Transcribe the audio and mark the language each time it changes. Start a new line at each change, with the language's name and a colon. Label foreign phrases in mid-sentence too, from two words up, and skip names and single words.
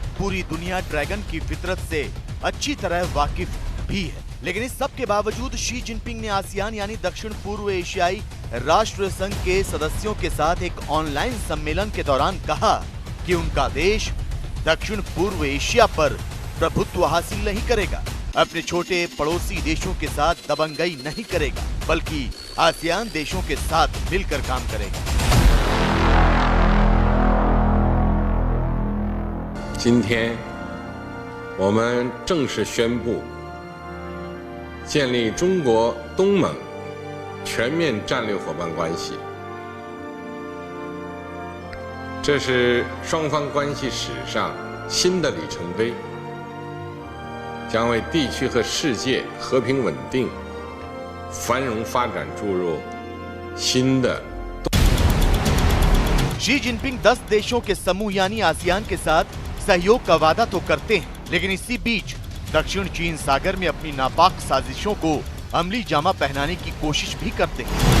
Hindi: पूरी दुनिया ड्रैगन की फितरत से अच्छी तरह वाकिफ भी है, लेकिन इस सब के बावजूद शी जिनपिंग ने आसियान यानी दक्षिण पूर्व एशियाई राष्ट्र संघ के सदस्यों के साथ एक ऑनलाइन सम्मेलन के दौरान कहा कि उनका देश दक्षिण पूर्व एशिया पर प्रभुत्व हासिल नहीं करेगा, अपने छोटे पड़ोसी देशों के साथ दबंगई नहीं करेगा, बल्कि आसियान देशों के साथ मिलकर काम करेगा।
Chinese: 今天，我们正式宣布建立中国东盟全面战略伙伴关系。这是双方关系史上新的里程碑，将为地区和世界和平稳定、繁荣发展注入新的。
Hindi: शी जिनपिंग 10 देशों के समूह यानी आसियान के साथ सहयोग का वादा तो करते हैं, लेकिन इसी बीच दक्षिण चीन सागर में अपनी नापाक साजिशों को अमली जामा पहनाने की कोशिश भी करते हैं।